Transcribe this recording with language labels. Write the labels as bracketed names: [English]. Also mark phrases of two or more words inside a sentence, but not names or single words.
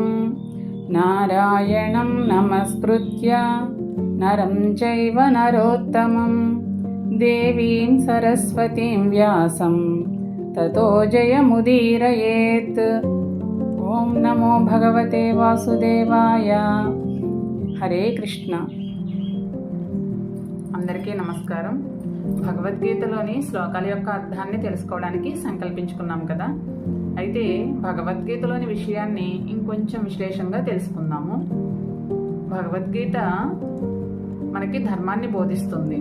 [Sanskrit] नारायणं नमस्कृत्य नरं चैव नरोत्तमं देवीं सरस्वतीं व्यासं ततो जयमुदीरयेत्। ఓం నమో భగవతే వాసుదేవాయ. హరే కృష్ణ. [Telugu] అందరికీ నమస్కారం. భగవద్గీతలోని శ్లోకాల యొక్క అర్థాన్ని తెలుసుకోవడానికి సంకల్పించుకున్నాం కదా. అయితే భగవద్గీతలోని విషయాన్ని ఇంకొంచెం విశ్లేషంగా తెలుసుకుందాము. భగవద్గీత మనకి ధర్మాన్ని బోధిస్తుంది.